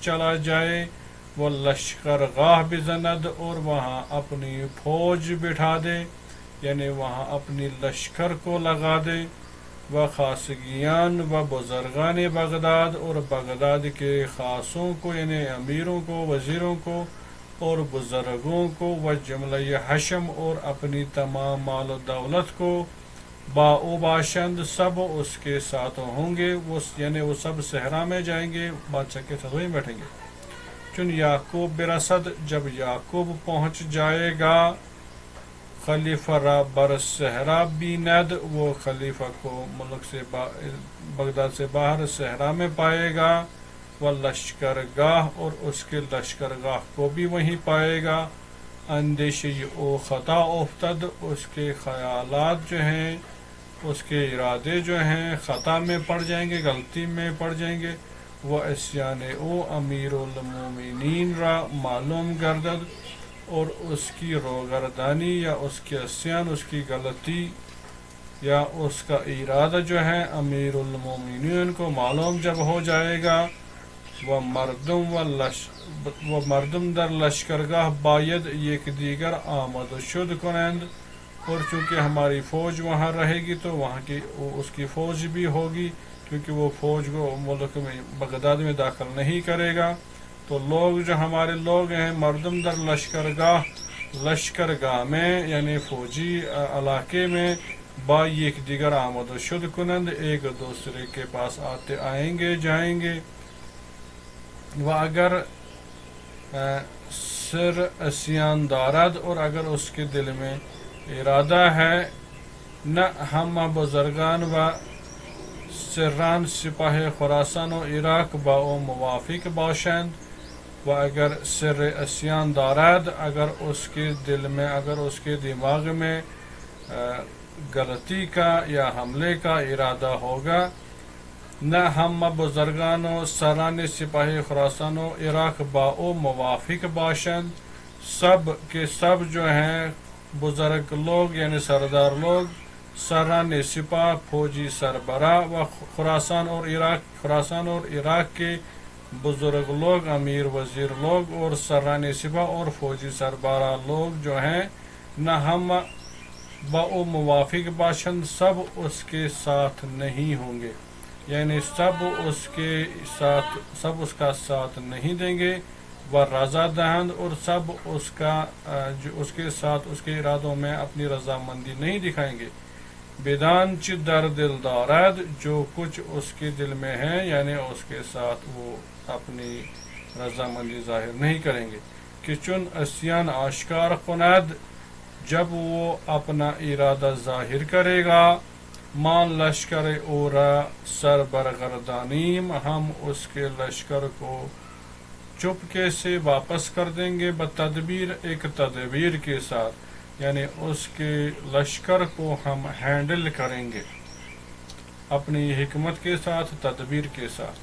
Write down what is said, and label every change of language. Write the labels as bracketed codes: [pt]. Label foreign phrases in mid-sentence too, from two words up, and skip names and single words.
[ur] چلا جائے، وہ [fa] لشکر گاہ بزند، [ur] اور وہاں اپنی فوج بٹھا دے، یعنی وہاں اپنی لشکر کو لگا دے، [fa] و خاصگیان و بزرگان بغداد، [ur] اور بغداد کے خاصوں کو یعنی امیروں کو، وزیروں کو اور بزرگوں کو، [fa] و جملہ حشم [ur] اور اپنی تمام مال و دولت کو، [fa] با او باشند [ur] سب اس کے ساتھ ہوں گے، یعنی وہ سب صحرا میں جائیں گے، بادشاہ کے ساتھ وہیں بیٹھیں گے۔ [fa] چن یعقوب برسد، [ur] جب یعقوب پہنچ جائے گا، [fa] خلیفہ را بر صحرا بیند، [ur] وہ خلیفہ کو ملک سے بغداد سے باہر صحرا میں پائے گا، وہ لشکر گاہ اور اس کے لشکر گاہ کو بھی وہیں پائے گا، [fa] اندیشی او خطا افتد، [ur] اس کے خیالات جو ہیں، اس کے ارادے جو ہیں خطا میں پڑ جائیں گے، غلطی میں پڑ جائیں گے، وہ [fa] عصیان او امیر المومنین را معلوم گردد، [ur] اور اس کی روگردانی یا اس کی عصیان، اس کی غلطی یا اس کا ارادہ جو ہے امیر المومنین کو معلوم جب ہو جائے گا، وہ [fa] مردم در لشکرگاہ باید یک دیگر آمد و شد کنند، [ur] اور چونکہ ہماری فوج وہاں رہے گی تو وہاں کی اس کی فوج بھی ہوگی، کیونکہ وہ فوج کو ملک میں بغداد میں داخل نہیں کرے گا، تو لوگ جو ہمارے لوگ ہیں [fa] مردم در لشکرگاہ [ur] میں یعنی فوجی علاقے میں [fa] با یک دیگر آمد و شد کنند، [ur] ایک دوسرے کے پاس آئیں گے جائیں گے، [fa] و اگر سر عصیان دارد، [ur] اور اگر اس کے دل میں ارادہ ہے، [fa] نہ ہم بزرگان و سران سپاہ خراسان و عراق با او موافق باشند، و اگر سر عصیان دارد، [ur] اگر اس کے دل میں، اگر اس کے دماغ میں غلطی کا یا حملے کا ارادہ ہوگا، [fa] نہ ہم بزرگان و سران سپاہ خراسان و عراق با او موافق باشند، [ur] سب کے سب جو ہیں بزرگ لوگ یعنی سردار لوگ، [fa] سران سپاہ [ur] فوجی سربراہ، و خراسان اور عراق کے بزرگ لوگ، امیر وزیر لوگ اور [fa] سران سپاہ [ur] اور فوجی سربراہ لوگ جو ہیں، [fa] نہ ہم با او موافق باشند، [ur] سب اس کے ساتھ نہیں ہوں گے، یعنی سب اس کا ساتھ نہیں دیں گے، [fa] وہ رضا دہند، [ur] اور سب اس کے ساتھ اس کے ارادوں میں اپنی رضامندی نہیں دکھائیں گے، [fa] بدانچ در دل دارد، [ur] جو کچھ اس کے دل میں ہے یعنی اس کے ساتھ وہ اپنی رضامندی ظاہر نہیں کریں گے، [fa] کہ چون عصیان آشکار کند، [ur] جب وہ اپنا ارادہ ظاہر کرے گا، [fa] مان لشکر اورا سر برگردانیم، [ur] ہم اس کے لشکر کو چپکے سے واپس کر دیں گے، بتدبیر ایک تدبیر کے ساتھ، یعنی اس کے لشکر کو ہم ہینڈل کریں گے اپنی حکمت کے ساتھ، تدبیر کے ساتھ۔